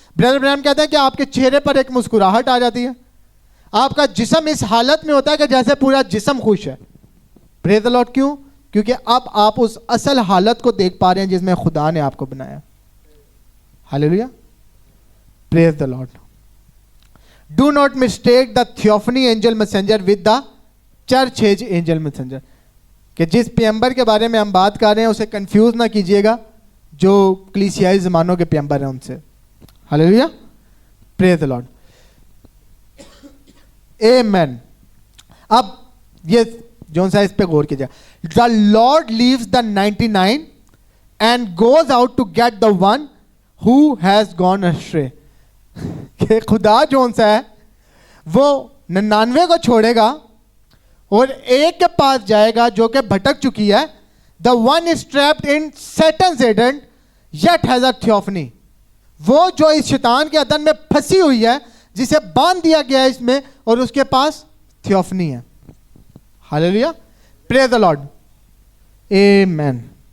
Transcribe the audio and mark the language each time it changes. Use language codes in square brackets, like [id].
[ur] Brother برینم کہتے ہیں کہ آپ کے چہرے پر ایک مسکراہٹ آ جاتی ہے. آپ کا جسم اس حالت میں ہوتا ہے کہ جیسے پورا جسم خوش ہے. پریز دی لارڈ. کیوں؟ کیونکہ اب آپ اس اصل حالت کو دیکھ پا رہے ہیں جس میں خدا نے آپ کو بنایا. [en] Hallelujah. Praise the lord. Do not mistake the theophany angel messenger with the church age angel messenger. [ur] کہ جس پیغمبر کے بارے میں ہم بات کر رہے ہیں اسے کنفیوز نہ کیجیے گا جو کلیسیائی زمانوں کے پیغمبر ہیں ان سے. ہاللیلویا. پریز دی لارڈ. آمین. اب یہ جون سا اس پہ غور کیجیے. [en] The lord leaves the 99 and goes out to get the one who has gone stray. [ur] کہ خدا جون سا ہے وہ 99 کو چھوڑے گا اور ایک کے پاس جائے گا جو کہ بھٹک چکی ہے. [en] The one is trapped in Satan's Eden yet has a theophany. [ur] وہ جو اس شیطان کے عدن میں پھنسی ہوئی ہے, جسے باندھ دیا گیا ہے اس میں, اور اس کے پاس تھیوفنی ہے. ہاللیلویا. پریز دی لارڈ. آمین.